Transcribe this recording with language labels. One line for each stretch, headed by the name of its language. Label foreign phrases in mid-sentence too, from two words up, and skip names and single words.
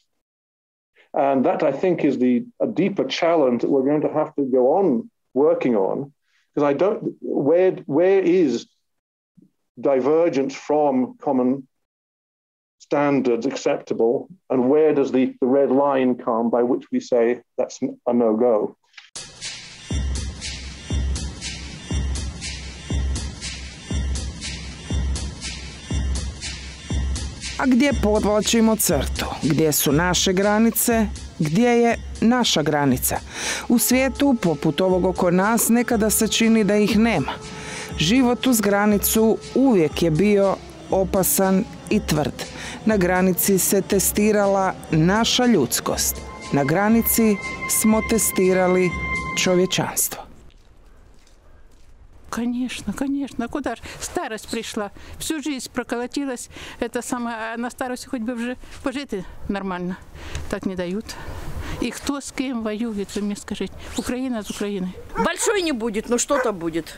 English: And that, I think, is a deeper challenge that we're going to have to go on working on, because where is divergence from common standards acceptable, and where does the red line come by which we say that's a no-go?
Croatian: A gdje podvlačimo crtu? Gdje su naše granice? Gdje je naša granica? U svijetu, poput ovog oko nas, nekada se čini da ih nema. Život uz granicu uvijek je bio opasan i tvrd. Na granici se testirala naša ljudskost. Na granici smo testirali čovječanstvo.
Russian: Конечно, конечно. Куда ж? Старость пришла. Всю жизнь проколотилась. Это самое, на старости хоть бы уже пожить нормально. Так не дают. И кто с кем воюет, вы мне скажите. Украина с Украиной. Большой не будет, но что-то будет.